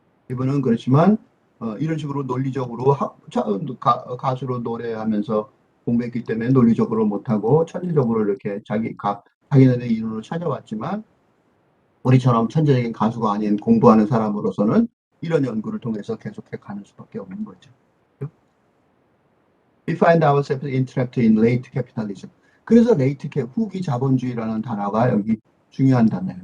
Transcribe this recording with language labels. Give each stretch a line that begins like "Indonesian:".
Korean: 이분은 그렇지만 이런 식으로 논리적으로 가수로 노래하면서 공부했기 때문에 논리적으로 못하고 천재적으로 이렇게 자기네들의 이론을 찾아왔지만 우리처럼 천재적인 가수가 아닌 공부하는 사람으로서는 이런 연구를 통해서 계속해 가는 수밖에 없는 거죠.
English: We find ourselves entrapped in late capitalism.
Korean: 그래서 후기 자본주의라는 단어가 여기 중요한 단어예요.